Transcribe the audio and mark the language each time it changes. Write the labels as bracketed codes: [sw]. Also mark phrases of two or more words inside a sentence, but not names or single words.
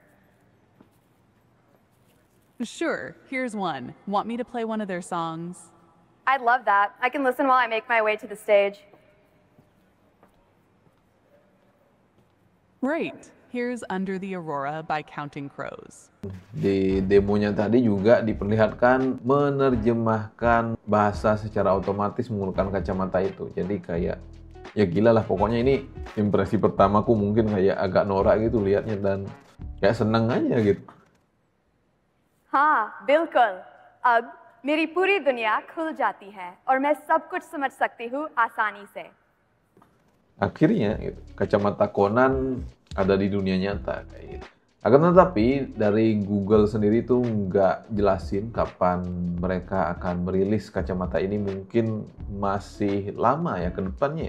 [en] Sure, here's one. Want me to play one of their songs? I'd love that. I can listen while I make my way to the stage. Great. Here's Under the Aurora by Counting Crows. [id] Di demonya tadi juga diperlihatkan menerjemahkan bahasa secara otomatis menggunakan kacamata itu. Jadi kayak ya gila lah, pokoknya ini impresi pertamaku, mungkin kayak agak norak gitu liatnya dan kayak seneng aja gitu. [hi] हाँ बिल्कुल अब मेरी पूरी दुनिया खुल जाती है और मैं सब कुछ समझ सकती हूँ आसानी से. [id] Akhirnya gitu, kacamata Conan ada di dunia nyata kayak gitu. Akan tetapi dari Google sendiri tuh nggak jelasin kapan mereka akan merilis kacamata ini, mungkin masih lama ya ke depannya.